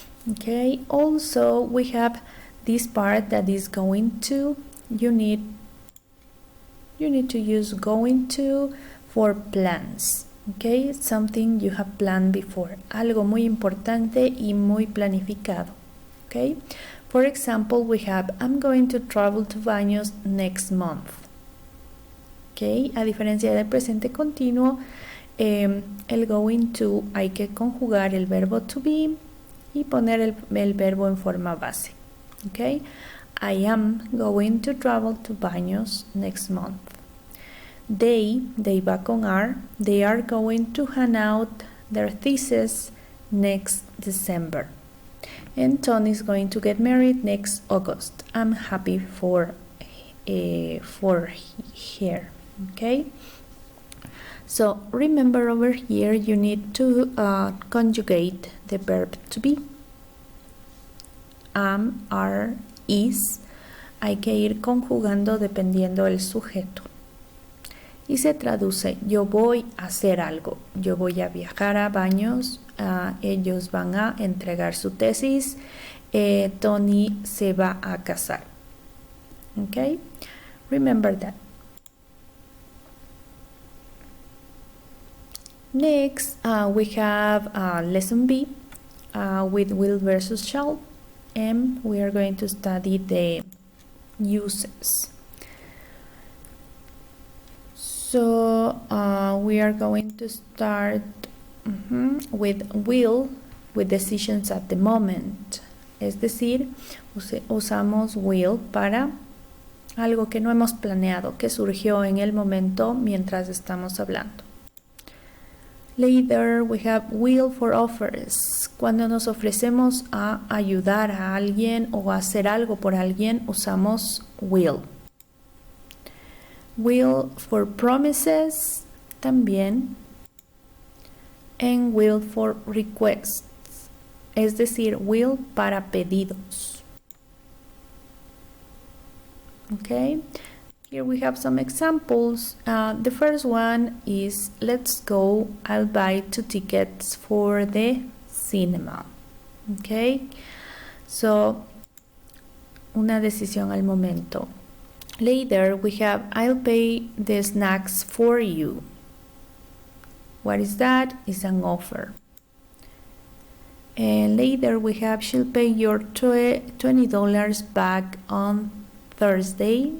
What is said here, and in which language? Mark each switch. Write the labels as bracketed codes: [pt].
[en] Okay, also we have this part that is going to. You need to use going to for plans. Okay, something you have planned before, [es] algo muy importante y muy planificado. [en] Okay, for example, we have I'm going to travel to Baños next month. [es] Okay, a diferencia del presente continuo, el going to hay que conjugar el verbo to be y poner el verbo en forma base. [en] Okay, I am going to travel to Baños next month. They [es] va con [en] are, they are going to hand out their thesis next December. And Tony is going to get married next August. I'm happy for her. Okay, so remember over here you need to conjugate the verb to be. [es] Am, are, is, hay que ir conjugando dependiendo del sujeto. Y se traduce: yo voy a hacer algo, yo voy a viajar a Baños, ellos van a entregar su tesis, Tony se va a casar. [en] Okay, remember that. Next, we have lesson B with will versus shall, and we are going to study the uses. So we are going to start with will, with decisions at the moment. [es] Es decir, usamos will para algo que no hemos planeado, que surgió en el momento mientras estamos hablando. [en] Later we have will for offers. [es] Cuando nos ofrecemos a ayudar a alguien o a hacer algo por alguien, usamos will. [en] Will for promises [es] también. [en] And will for requests. [es] Es decir, [en] will [es] para pedidos. [en] Okay. Here we have some examples. The first one is let's go, I'll buy 2 tickets for the cinema. Okay, so [es] una decisión al momento. [en] Later we have I'll pay the snacks for you. What is that? It's an offer. And later we have she'll pay your $20 back on Thursday.